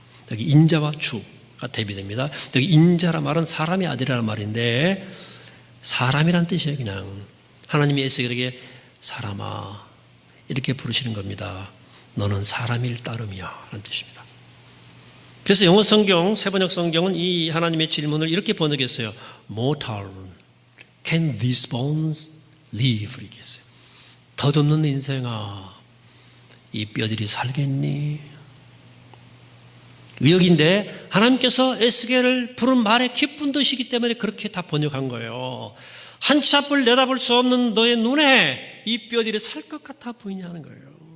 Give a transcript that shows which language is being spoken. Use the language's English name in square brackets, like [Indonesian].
[Korean] 여기 인자와 주가 대비됩니다. 여기 인자라 말은 사람의 아들이라는 말인데 사람이란 뜻이에요. 그냥 하나님이 에스겔에게 사람아 이렇게 부르시는 겁니다. 너는 사람일 따름이야 라는 뜻입니다. 그래서 영어 성경, 세번역 성경은 이 하나님의 질문을 이렇게 번역했어요. [English] Mortal, can these bones live? [Korean] 이렇게 했어요. 덧없는 인생아, 이 뼈들이 살겠니? 의역인데 하나님께서 에스겔을 부른 말에 기쁜 뜻이기 때문에 그렇게 다 번역한 거예요. 한치 앞을 내다볼 수 없는 너의 눈에 이 뼈들이 살 것 같아 보이냐는 거예요.